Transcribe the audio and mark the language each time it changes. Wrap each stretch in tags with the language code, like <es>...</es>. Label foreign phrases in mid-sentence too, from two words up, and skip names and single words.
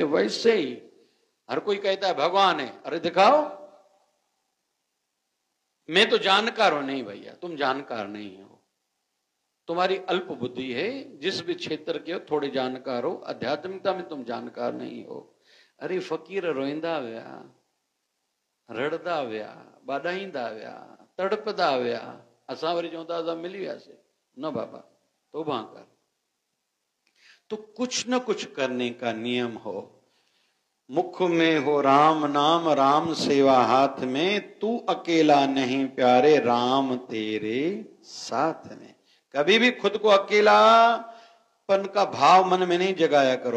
<hi>वैसे ही हर कोई कहता है भगवान है, अरे दिखाओ। मैं तो जानकार हूं। नहीं भैया, तुम जानकार नहीं हो, तुम्हारी अल्प बुद्धि है। जिस भी क्षेत्र के हो थोड़े जानकार हो, आध्यात्मिकता में तुम जानकार नहीं हो।</hi> <sd>اڙي فقير روئندا ويا، رڙندا ويا، ٻاڏائيندا ويا، تڙپندا ويا, اسان وري چوندا اسان ملي وياسين.</sd> <hi>न बाबा, तौबा कर। तो कुछ न कुछ करने का नियम हो। मुख में हो राम नाम, राम सेवा हाथ में, तू अकेला नहीं प्यारे, राम तेरे साथ में। कभी भी खुद को अकेलापन का भाव मन में नहीं जगाया करो।</hi>